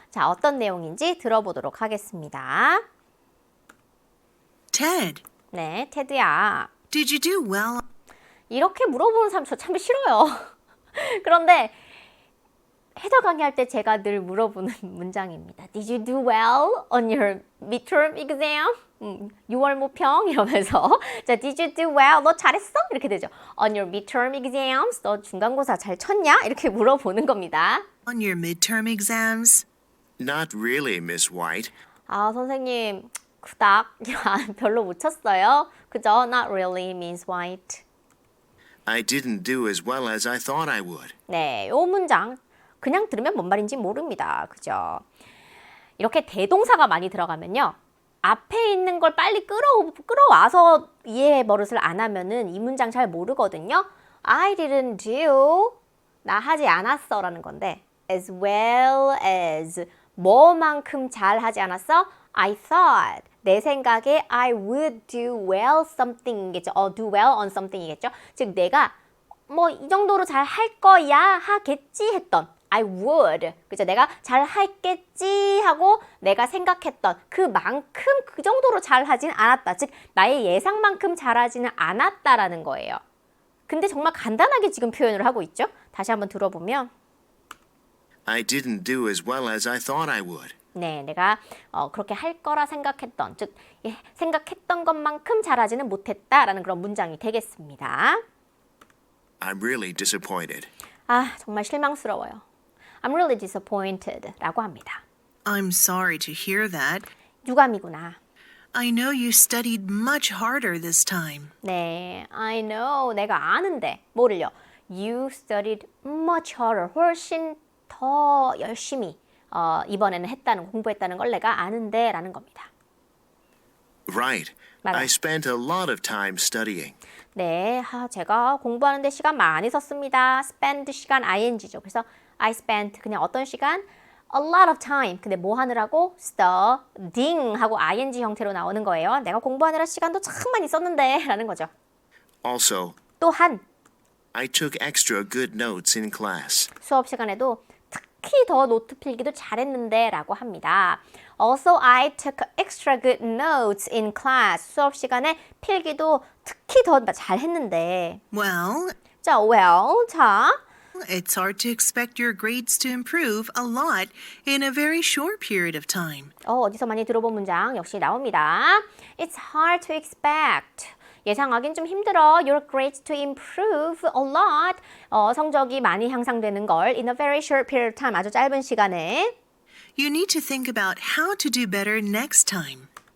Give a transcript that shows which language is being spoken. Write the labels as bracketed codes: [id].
[ko] 자, 어떤 내용인지 들어보도록 하겠습니다. [en] Ted, [ko] 네, 테드야. [en] did you do well? [ko] 이렇게 물어보는 사람 저 참 싫어요. 그런데 해설 강의할 때 제가 늘 물어보는 문장입니다. [en] Did you do well on your midterm exam? [ko] 6월 모평 이러면서 자, [en] Did you do well? [ko] 너 잘했어? 이렇게 되죠. [en] On your midterm exams? [ko] 너 중간고사 잘 쳤냐? 이렇게 물어보는 겁니다. [en] On your midterm exams? Not really, Miss White. [ko] 아, 선생님 그닥 별로 못 쳤어요. 그죠? [en] Not really, Miss White. I didn't do as well as I thought I would. [ko] 네, 요 문장 그냥 들으면 뭔 말인지 모릅니다. 그죠? 이렇게 대동사가 많이 들어가면요. 앞에 있는 걸 빨리 끌어와서 이해 버릇을 안 하면은 이 문장 잘 모르거든요. [en] I didn't do, [ko] 나 하지 않았어 라는 건데 [en] as well as, [ko] 뭐만큼 잘 하지 않았어? [en] I thought, [ko] 내 생각에 [en] I would do well something이겠죠. do well on something이겠죠. [ko] 즉 내가 뭐 이 정도로 잘 할 거야 하겠지 했던 [en] I would, [ko] 그죠? 내가 잘 하겠지 하고 내가 생각했던 그만큼 그 정도로 잘 하진 않았다. 즉 나의 예상만큼 잘하지는 않았다라는 거예요. 근데 정말 간단하게 지금 표현을 하고 있죠. 다시 한번 들어보면 [en] I didn't do as well as I thought I would. [ko] 네, 내가 그렇게 할 거라 생각했던, 즉 생각했던 것만큼 잘하지는 못했다라는 그런 문장이 되겠습니다. [en] I'm really disappointed. [ko] 아, 정말 실망스러워요. [en] I'm really disappointed [ko] 라고 합니다. [en] I'm sorry to hear that. [ko] 유감이구나. [en] I know you studied much harder this time. [ko] 네, [en] I know. [ko] 내가 아는데. 뭐를요? [en] You studied much harder. [ko] 훨씬 더 열심히 이번에는 공부했다는 걸 내가 아는데 라는 겁니다. [en] Right. [ko] 맞아요. [en] I spent a lot of time studying. [ko] 네, 제가 공부하는데 시간 많이 썼습니다. spend 시간 ing죠. 그래서 [en] I spent [ko] 그냥 어떤 시간? [en] A lot of time. [ko] 근데 뭐 하느라고? studying 하고 ing 형태로 나오는 거예요. 내가 공부하느라 시간도 참 많이 썼는데 라는 거죠. [en] Also, [ko] 또한 [en] I took extra good notes in class. [ko] 수업 시간에도 특히 더 노트 필기도 잘했는데 라고 합니다. [en] Also, I took extra good notes in class. [ko] 수업 시간에 필기도 특히 더 잘했는데. [en] Well, [ko] 자, 자. [en] it's hard to expect your grades to improve a lot in a very short period of time. [ko] 어디서 많이 들어본 문장 역시 나옵니다. [en] It's hard to expect. [ko] 예상하긴 좀 힘들어. [en] Your grades to improve a lot. [ko] 성적이 많이 향상되는 걸 [en] in a very short period of time. [ko] 아주 짧은 시간에. [en] You need to think about how to do better next time.